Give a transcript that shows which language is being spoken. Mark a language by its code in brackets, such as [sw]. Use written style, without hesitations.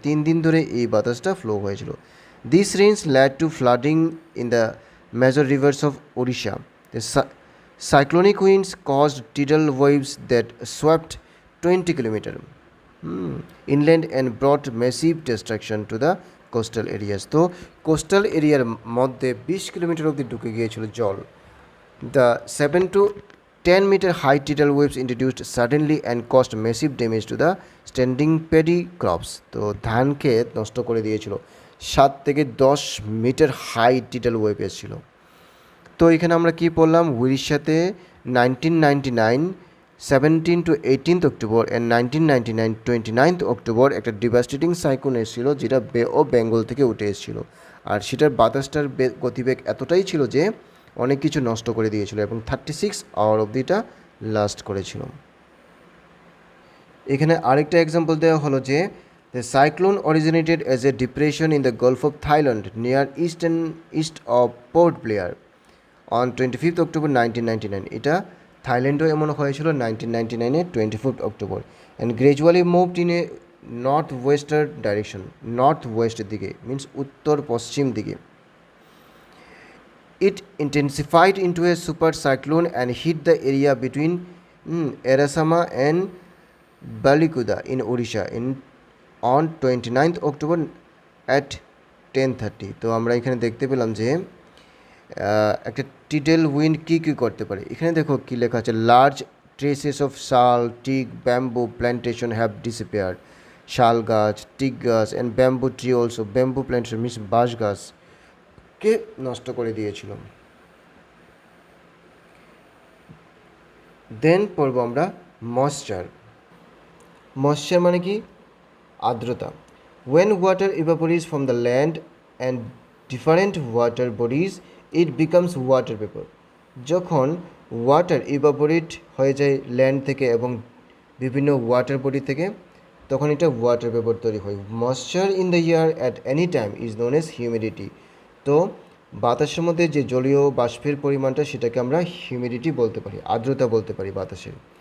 [en] 3 [bn] দিন ধরে এই বাতাসটা ফ্লো হয়েছিল। [en] These rains led to flooding in the major rivers of Odisha. The cyclonic winds caused tidal waves that swept 20 kilometers inland and brought massive destruction to the coastal areas. [bn] তো coastal এরিয়ার মধ্যে 20 kilometre অবধি ঢুকে গিয়েছিল জল। [en] The 7 to 10 meter high tidal waves introduced suddenly and caused massive damage to the standing paddy crops. [bn] তো ধান ক্ষেত নষ্ট করে দিয়েছিল। 7 থেকে 10 মিটার হাই tidal wave এসেছিল। তো এখানে আমরা কি পড়লাম, উড়িষ্যাতে 1999 17 to 18 অক্টোবর অ্যান্ড 1999 29 অক্টোবর একটা ডিভাস্টেটিং সাইক্লোন এসেছিল, যেটা বে অফ বেঙ্গল থেকে উঠে এসেছিল। আর সেটার বাতাসটার গতিবেগ এতটাই ছিল যে অনেক কিছু নষ্ট করে দিয়েছিল এবং 36 আওয়ার অবধি এটা লাস্ট করেছিল। এখানে আরেকটা এক্সাম্পল দেওয়া হলো যে [en] the cyclone originated as a depression in the Gulf of Thailand near east of Port Blair on 25th October 1999. [bn] এটা থাইল্যান্ডও এমন হয়েছিল [en] 1999 25th October and gradually moved in a northwestern direction. [bn] North ওয়েস্টের দিকে মিন্স উত্তর পশ্চিম দিকে। [en] It intensified into a super cyclone and hit the area between Erasama and Balikuda in Odisha on 29th October at 10:30. [bn] তো আমরা এখানে দেখতে পেলাম যে একটা টিডেল উইন্ড কী করতে পারে। এখানে দেখো কী লেখা আছে, [en] Large traces of sal, teak, bamboo plantation have disappeared. [bn] শাল গাছ, টিক গাছ and bamboo tree also, bamboo plantation means বাঁশ গাছকে নষ্ট করে দিয়েছিল। দেন পড়ব আমরা ময়েশ্চার। ময়েশ্চার মানে কি? আর্দ্রতা। [en] When water evaporates from the land and different water bodies, it becomes water vapor. [bn] যখন ওয়াটার ইভাপোরেট হয়ে যায় ল্যান্ড থেকে এবং বিভিন্ন ওয়াটার বডি থেকে, তখন এটা ওয়াটার ভেপর তৈরি হয়। [en] Moisture in the air at any time is known as humidity. [bn] তো বাতাসের মধ্যে যে জলীয় বাষ্পের পরিমাণটা সেটাকে আমরা হিউমিডিটি বলতে পারি, আর্দ্রতা বলতে পারি বাতাসের।